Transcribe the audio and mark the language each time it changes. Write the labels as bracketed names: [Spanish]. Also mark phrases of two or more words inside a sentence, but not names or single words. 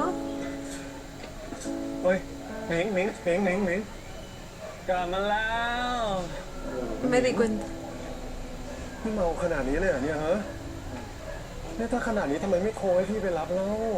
[Thai] เฮ้ยหมิงหมิงหมิงหมิงหมิง กลับมาแล้ว [Spanish] Me di cuenta. [Thai] พี่เมาขนาดนี้เลยเหรอเนี่ยฮะเนี่ยถ้าขนาดนี้ทำไมไม่โทรให้พี่ไปรับเล่า